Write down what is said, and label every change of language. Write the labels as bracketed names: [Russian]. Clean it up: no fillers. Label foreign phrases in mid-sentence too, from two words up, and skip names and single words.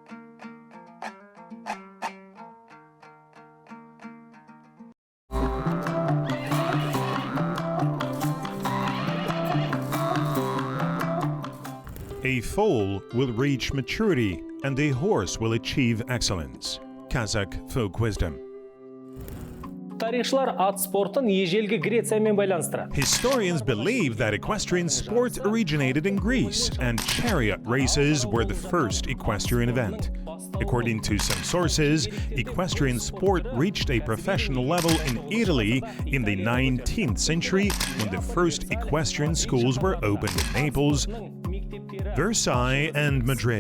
[English] A foal will reach maturity and a horse will achieve excellence. Qazaq folk wisdom. [Kazakh] Тарихшылар ат спортын ежелгі Грециямен байланыстырады. [English] Historians believe that equestrian sport originated in Greece and chariot races were the first equestrian event. According to some sources, equestrian sport reached a professional level in Italy in the 19th century when the first equestrian schools were opened in Naples, Versailles, and Madrid.